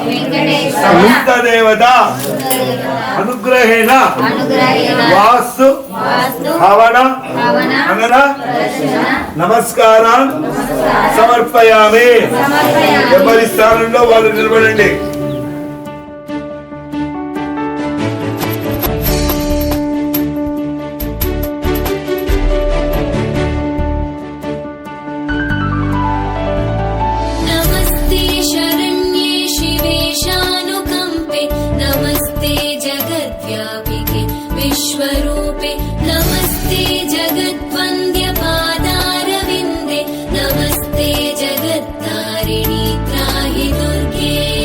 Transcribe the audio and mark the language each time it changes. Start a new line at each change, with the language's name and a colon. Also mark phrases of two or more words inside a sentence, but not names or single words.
Sanskrit: దేవత అనుగ్రహేణ వాస్తు హవన అనన నమస్కారం సమర్పయామి.
Telugu: ఎవరి స్థానంలో వాళ్ళు నిలబడండి.
Sanskrit: नमस्ते शरण्ये शिवे शानुकम्पे नमस्ते जगद्व्यापिके विश्वरूपे नमस्ते जगद्वन्द्य पादारविन्दे नमस्ते जगत्तारिणि त्राहि दुर्गे